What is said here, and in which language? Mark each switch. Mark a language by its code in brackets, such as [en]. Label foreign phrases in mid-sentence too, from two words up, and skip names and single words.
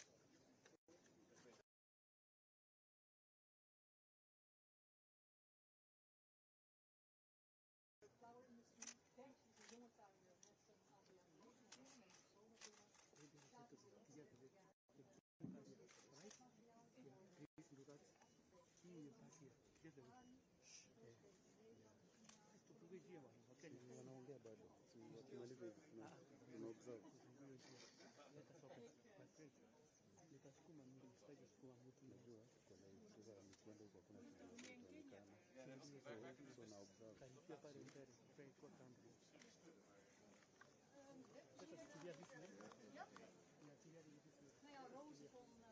[nl] De flauwindustrie denkt de jonge tuinier met zijn [sw] Wanaongea bado. Wakimaliza unaobserve. Nitasukuma mimi sitaki kusukuma mtu najua kwa live sasa amekwenda huko kuna kitu kinaonekana. So na observe. Karibia pale mbele friend kwa kambi. Sasa fikiria vipi? Ja. Nafikiria vipi? [nl] Nou ja, rozen van